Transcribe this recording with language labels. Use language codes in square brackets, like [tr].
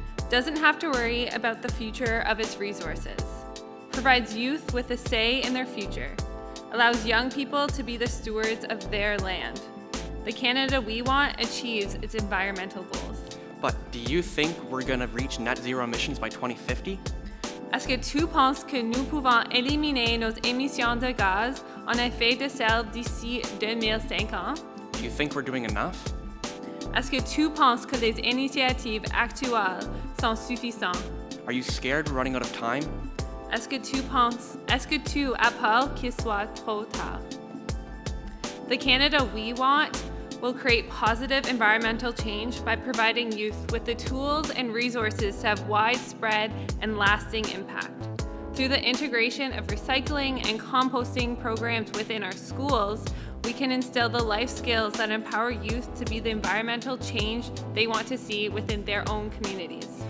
[en] Doesn't have to worry about the future of its resources. Provides youth with a say in their future. Allows young people to be the stewards of their land. The Canada we want achieves its environmental goals. But do you think we're gonna reach net zero emissions by 2050? [fr] Est-ce que tu penses que nous pouvons éliminer nos émissions de gaz en effet de serre d'ici 2050? [en] Do you think we're doing enough? [fr] Est-ce que tu penses que les initiatives actuelles sont suffisantes? [en] Are you scared we're running out of time? [fr] Est-ce que tu as peur qu'il soit trop tard? [en] The Canada we want will create positive environmental change by providing youth with the tools and resources to have widespread and lasting impact. Through the integration of recycling and composting programs within our schools, we can instill the life skills that empower youth to be the environmental change they want to see within their own communities.